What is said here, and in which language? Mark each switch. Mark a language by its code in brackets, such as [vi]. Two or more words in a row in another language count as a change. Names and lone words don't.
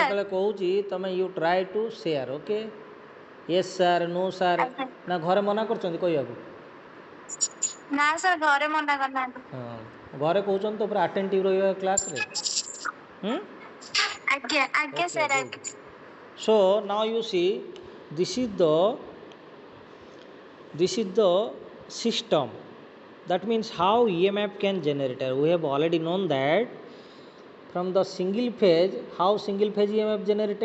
[or] ଯେତେବେଳେ କହୁଛି ତୁମେ [en] you try to share. OK, yes sir, no sir, [or] ନା ଘରେ ମନା କରୁଛନ୍ତି କହିବାକୁ? ନା ସାର୍, ଘରେ ମନା କରିନାହାନ୍ତି। ହଁ, ଘରେ କହୁଛନ୍ତି ତ ପୁରା ଆଟେଣ୍ଟିଭ୍ ରହିବା କ୍ଲାସ୍ରେ। ଆଜ୍ଞା ଆଜ୍ଞା ସାର୍, ଆଜ୍ଞା। [en] So now you see, this is the system. That means how EMF can generate. We have already known that from the single phase, how single phase EMF generated.